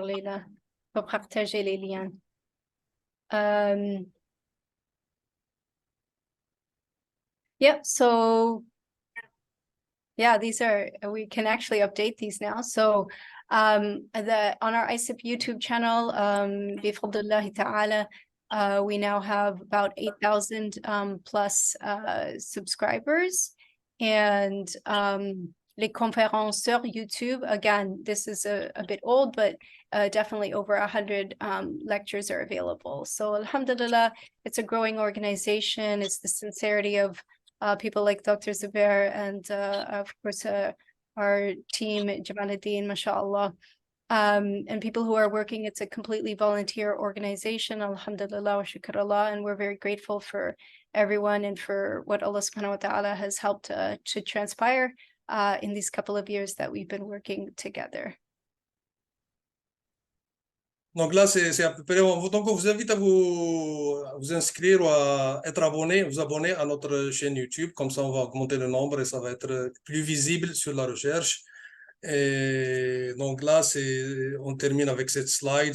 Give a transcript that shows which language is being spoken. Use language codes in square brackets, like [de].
[fr] Leila, pour partager les liens. [en] Yeah, so yeah, we can actually update these now. So on our ISIP YouTube channel, [ar] bifadlillahi ta'ala, [en] we now have about 8,000 plus subscribers. And Les Conférenceurs YouTube, again, this is a bit old, but definitely over 100 lectures are available. So [ar] alhamdulillah, [en] it's a growing organization. It's the sincerity of people like Dr. Zubair and of course our team, Jamaluddin, mashallah. And people who are working, it's a completely volunteer organization, [ar] alhamdulillah wa shukrullah, [en] and we're very grateful for everyone and for what Allah [ar] subhanahu wa ta'ala [en] has helped to transpire in these couple of years that we've been working together. [fr] donc là, c'est à peu près. Donc, on vous invite à vous inscrire ou à être abonné, vous abonner à notre chaîne YouTube. Comme ça, on va augmenter le nombre et ça va être plus visible sur la recherche. Et donc là, on termine avec cette slide.